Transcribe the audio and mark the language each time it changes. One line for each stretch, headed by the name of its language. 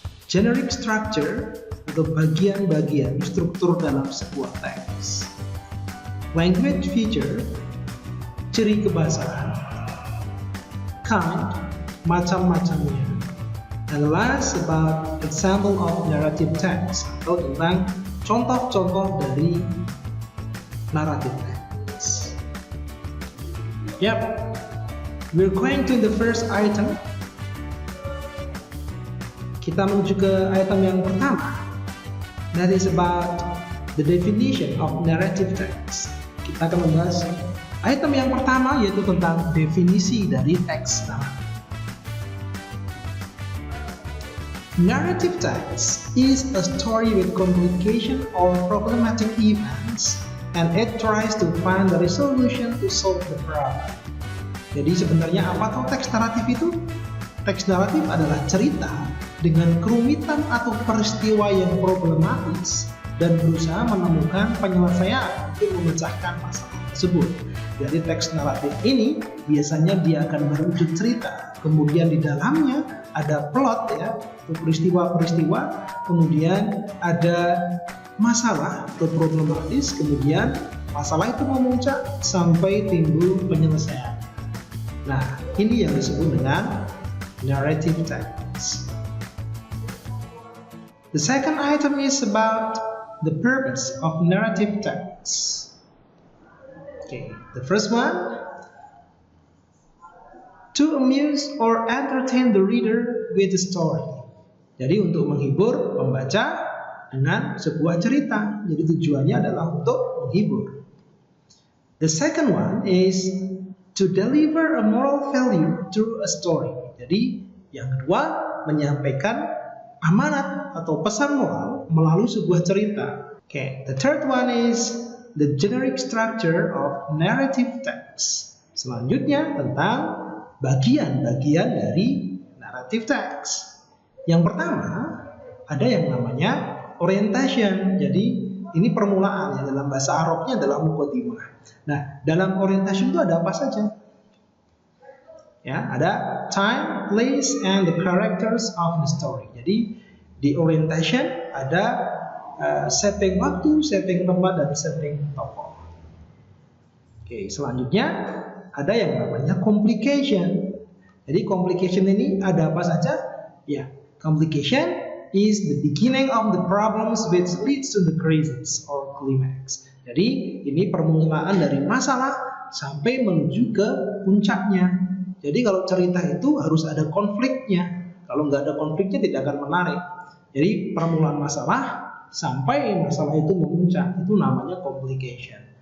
English: generic structure
Indonesian: atau bagian-bagian struktur dalam sebuah teks,
English: language feature,
Indonesian: ciri kebahasaan,
English: kind,
Indonesian: macam-macamnya,
English: and last about example of narrative text
Indonesian: atau tentang contoh-contoh dari
English: narrative text. Yep, we're going to the first item.
Indonesian: Kita menuju ke item yang pertama.
English: That is about the definition of narrative text.
Indonesian: Kita akan membahas item yang pertama, yaitu tentang definisi dari teks naratif.
English: Narrative text is a story with complication or problematic events, and it tries to find the resolution to solve the problem.
Indonesian: Jadi sebenarnya apa tuh teks naratif itu? Teks naratif adalah cerita dengan kerumitan atau peristiwa yang problematis dan berusaha menemukan penyelesaian untuk memecahkan masalah tersebut. Jadi teks naratif ini biasanya dia akan berwujud cerita, kemudian di dalamnya ada plot ya, peristiwa-peristiwa, kemudian ada masalah atau problematis, kemudian masalah itu memuncak sampai timbul penyelesaian. Nah, ini yang disebut dengan narrative text.
English: The second item is about the purpose of narrative text. Okay, the first one, to amuse or entertain the reader with the story.
Indonesian: Jadi untuk menghibur pembaca dengan sebuah cerita. Jadi tujuannya adalah untuk menghibur.
English: The second one is to deliver a moral value through a story.
Indonesian: Jadi yang kedua, menyampaikan amanat atau pesan moral melalui sebuah cerita.
English: Okay, the third one is the generic structure of narrative text.
Indonesian: Selanjutnya tentang bagian-bagian dari narrative text. Yang pertama, ada yang namanya orientation. Jadi ini permulaan ya, dalam bahasa Arabnya adalah muqaddimah. Nah, dalam orientation itu ada apa saja?
English: Ya, ada time, place, and the characters of the story.
Indonesian: Jadi di orientation ada setting waktu, setting tempat, dan setting tokoh. Oke, selanjutnya ada yang namanya complication. Jadi complication ini ada apa saja?
English: Ya, complication is the beginning of the problems which leads to the crisis or climax.
Indonesian: Jadi ini permulaan dari masalah sampai menuju ke puncaknya. Jadi kalau cerita itu harus ada konfliknya. Kalau nggak ada konfliknya tidak akan menarik. Jadi permulaan masalah sampai masalah itu memuncak, itu namanya complication.